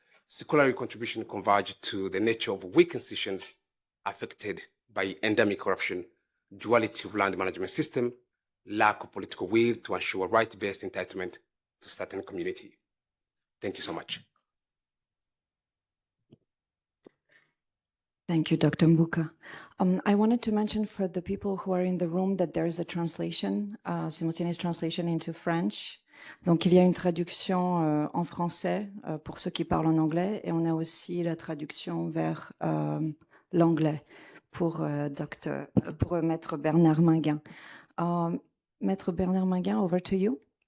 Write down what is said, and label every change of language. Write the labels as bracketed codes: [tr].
[en] Secular contribution converge to the nature of weak institutions affected by endemic corruption, duality of land management system, lack of political will to ensure right-based entitlement to certain community. Thank you so much. Thank you, Dr. Mvuka. I wanted to mention for the people who are in the room that there is a translation, simultaneous translation into French. [fr] Donc, il y a une traduction en français pour ceux qui parlent en anglais, et on a aussi la traduction vers l'anglais pour Maître Bernard Minguin. [en] Maître Bernard Minguin, over to you.